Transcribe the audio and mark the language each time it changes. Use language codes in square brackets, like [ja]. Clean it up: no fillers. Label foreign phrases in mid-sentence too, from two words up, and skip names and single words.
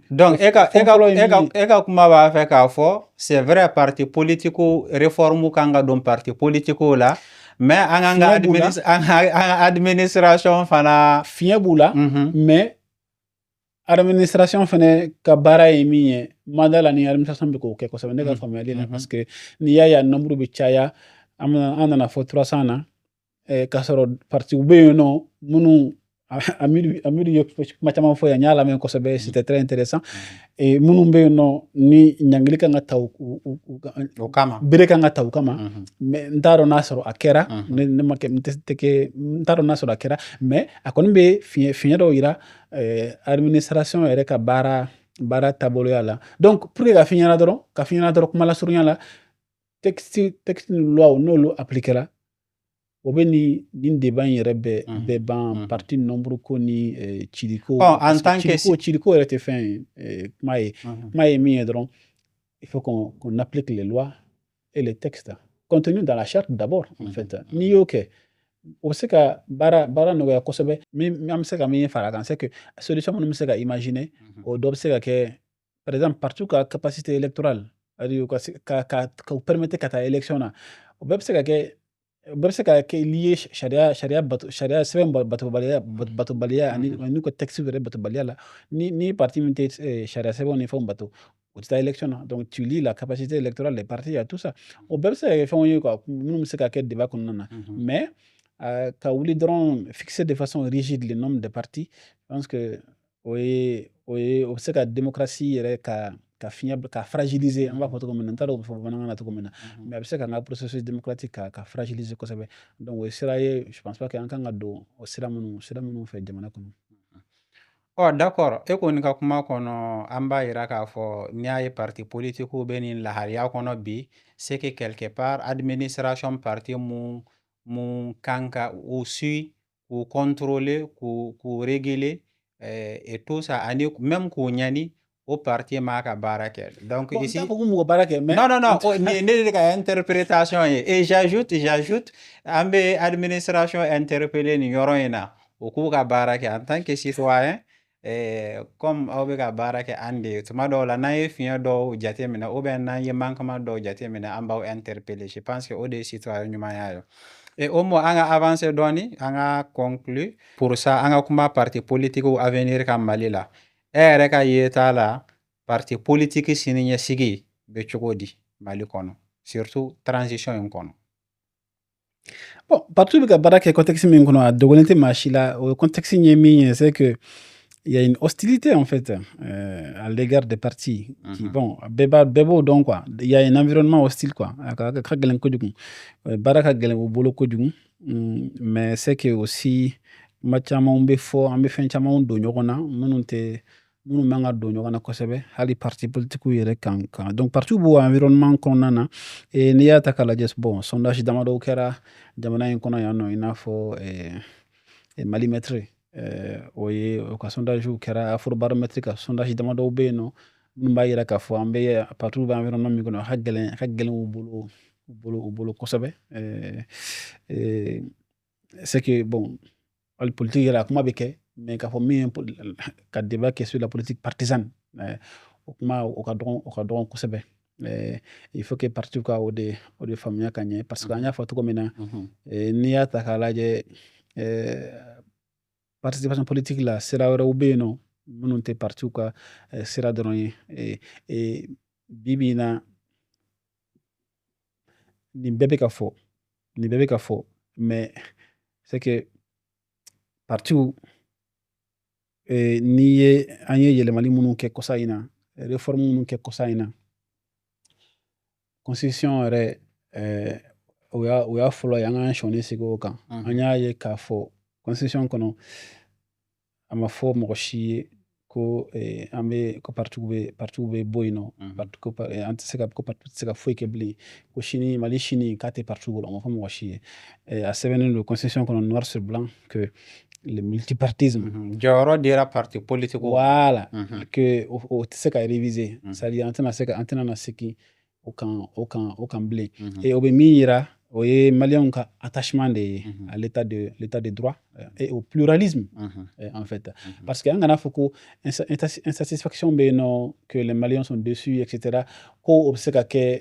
[bm] Donc eka kuma b'a fɛ k'a fɔ [fr] c'est vrai parti politique réforme [bm] kan ka don [fr] parti politique [bm] la mais an ka administration fana fiɲɛ b'u la [fr] mais administration [bm] fana ka baara ye min ye mandat la ni administration bɛ k'o kɛ kosɛbɛ ne ka faamuyali la [fr] parce que [bm] n'i y'a ye a nombre bɛ caya an nana fɔ 300 na k'a sɔrɔ parti u bɛ yen nɔ minnu Amidu ye kuma caman fɔ yan n y'a lamɛn kosɛbɛ [fr] c'était très intéressant [bm] minnu bɛ yen nɔ ni ɲangili kan ka ta o kama bere kan ka ta u kama mais n t'a dɔn n'a sɔrɔ a kɛra ne ma kɛ n t'a dɔn n'a sɔrɔ a kɛra mais a kɔni bɛ fiɲɛ dɔw yira administration yɛrɛ ka baara taaboloya la [fr] donc pour que [bm] ka fiɲɛ ɲɛna dɔrɔn kuma lasurunya la texte ni loi n'olu appliquera o bɛ nin débat in yɛrɛ bɛɛ ban [fr] parti nombre [bm] ko ni ciriko [fr] en tant que [bm] ciriko yɛrɛ tɛ fɛn ye kuma ye min ye dɔrɔn [fr] il faut qu'on applique les lois et les textes contenus dans la charte d'abord en fait [bm] n'i y'o kɛ o bɛ se ka baara nɔgɔya kosɛbɛ an bɛ se ka min fara kan [fr] c'est que solution [bm] minnu bɛ se ka imaginer o dɔ bɛ se ka kɛ [fr] par exemple parti [bm] ka [fr] capacité électorale [bm] ka u permettre ka taa élection na o bɛɛ bɛ se ka kɛ bɛɛ bɛ se ka kɛ lié sariya sɛbɛn batobaliya ani ka texte yɛrɛ batobaliya la ni parti min tɛ sariya sɛbɛnw ni fɛnw bato o tɛ taa élection na [fr] donc tu lis la capacité électorale des partis et tout ça [bm] o bɛɛ bɛ se ka kɛ fɛnw ye quoi minnu bɛ se ka kɛ débat kɔnɔna na mais ka wuli dɔrɔn [fr] fixer de façon rigide le nombre de partis je pense que [bm] o bɛ se ka démocratie yɛrɛ ka fiɲɛ ka fragiliser an b'a fɔ cogo min na n t'a dɔn o bɛ fɔ bamanankan na cogo min na mais a bɛ se ka n ka [fr] processus démocratique [bm] ka fragiliser kosɛbɛ donc o ye sira ye [fr] je pense pas que [bm] an kan ka don o sira minnu fɛ jamana kɔnɔ. D'accord e kɔni ka kuma kɔnɔ an b'a yira k'a fɔ n'i y'a ye [fr] parti politique [bm] bɛ nin lahariya kɔnɔ bi [fr] c'est que quelque part administration parti [bm] mun kan ka u suit k'u contrôler k'u réguler [fr] et tout ça [bm] ani même k'u ɲani o parti ma ka baara kɛ donc ici n t'a fɔ ko mɔgɔ baara kɛ mais non ne de ka interprétation ye [fr] et j'ajoute [bm] an bɛ administration interpeller nin yɔrɔ in na o k'u ka baara kɛ [fr] en tant que citoyen comme [bm] aw bɛ ka baara kɛ an de ye tuma dɔw la n'an ye fiɲɛ dɔw jateminɛ [fr] ou bien [bm] n'an ye manquement dɔw jateminɛ an b'aw interpeller [fr] je pense que [bm] o de ye citoyen ɲumanya ye [fr] et au moins [bm] an ka avancer dɔɔni an ka [fr] conclure pour ça [bm] an ka kuma [fr] parti politique avenir [bm] ka Mali la e yɛrɛ ka yeta la [fr] parti politique [bm] siniɲɛsigi bɛ cogo di Mali kɔnɔ [fr] surtout transition [bm] in kɔnɔ. [fr] Bon, partout [bm] bɛ ka baara kɛ contexte min kɔnɔ a dogolen tɛ maa si la o contexte ye min ye [fr] c'est que il y a une hostilité en fait à l'égard des partis qui bon [bm] bɛɛ b'o dɔn quoi [fr] il y a un environnement hostile quoi [bm] a ka gɛlɛn kojugu baara ka gɛlɛn u bolo kojugu [fr] mais c'est que aussi [bm] kuma camanw bɛ fɔ an bɛ fɛn camanw don ɲɔgɔn na minnu man ka don ɲɔgɔn na kosɛbɛ hali [fr] parti politiques [bm] yɛrɛ kan [fr] donc partout [bm] b'o environnement kɔnɔna na n'i y'a ta k'a lajɛ [fr] bon sondage [bm] damadɔw kɛra jamana in kɔnɔ yan nɔ i n'a fɔ Malimètre o ka sondage kɛra Afrobaromètre ka sondage damadɔw bɛ yen nɔ minnu b'a yira k'a fɔ an bɛ partout bɛ environnement min kɔnɔ a ka gɛlɛn u bolo kosɛbɛ [fr] c'est que bon [bm] hali politique yɛrɛ a kuma bɛ kɛ mais k'a fɔ min ka débat kɛ [fr] sur la politique partisane [bm] o kuma o ka dɔgɔn kosɛbɛ [fr] il faut que parti [bm] ka o de faamuya ka ɲɛ [fr] parce que [bm] an y'a fɔ cogo min na n'i y'a ta k'a lajɛ [fr] participation politique [bm] la sira wɛrɛw bɛ yen nɔ minnu tɛ parti ka sira dɔrɔn ye bi in na nin bɛɛ bɛ ka fɔ ni bébé ka fo, [fr] mais c'est que partout [bm] n'i ye an ye yɛlɛmali minnu kɛ kɔsa in na réforme minnu kɛ kɔsa in na constitution yɛrɛ o y'a fɔlɔ ye an k'an sɔnni sigi o kan an y'a ye k'a fɔ constitution kɔnɔ a ma fɔ mɔgɔ si ye ko an bɛ ko partiw bɛ bɔ yen nɔ an tɛ se ka ko parti tɛ se ka foyi kɛ bilen ko sini mali sini k'a tɛ partiw bolo a ma fɔ mɔgɔ si ye a sɛbɛnnen don constitution kɔnɔ [fr] noir sur blanc que le multipartisme [bm] jɔyɔrɔ dira [fr] parti politique voilà que [bm] o tɛ se ka réviser c'est-à-dire an tɛna na segin o kan bilen et o bɛ min yira o ye maliyɛnw ka attachement de ye [fr] à l'état de droit et au pluralisme en fait parce que [bm] an kana fɔ ko insatisfaction bɛ yen nɔ [fr] que les maliens sont déçus etc [bm] ko o bɛ se ka kɛ